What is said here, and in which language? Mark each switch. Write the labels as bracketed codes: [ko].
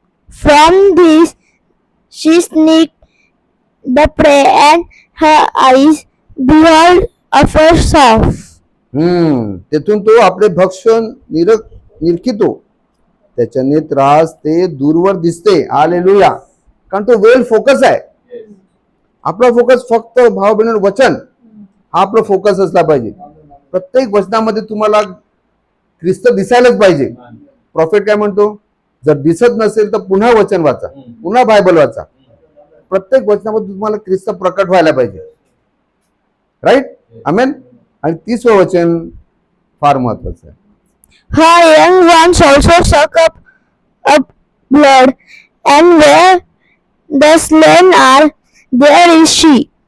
[en] From this she sneaked the prey, and her eyes behold afar off. [mr] तेथून तो आपले भक्ष्य निरखितो, त्याच्या नेत्रास ते दूरवर दिसते. हालेलुया. कारण तो वेल फोकस आहे. आपला फोकस फक्त भाव बहिणी वचन, हा आपला फोकस असला पाहिजे. प्रत्येक वचनामध्ये तुम्हाला ख्रिस्त दिसायलाच पाहिजे. प्रॉफिट काय म्हणतो? जर दिसत नसेल तर पुन्हा वचन वाचा, पुन्हा बायबल वाचा. प्रत्येक वचनामध्ये तुम्हाला ख्रिस्त प्रकट व्हायला पाहिजे. राईट. आमेन. आणि 30 वचन फार महत्वाचं आहे. [en] Her young ones also suck up blood, and where the slain are, there is she.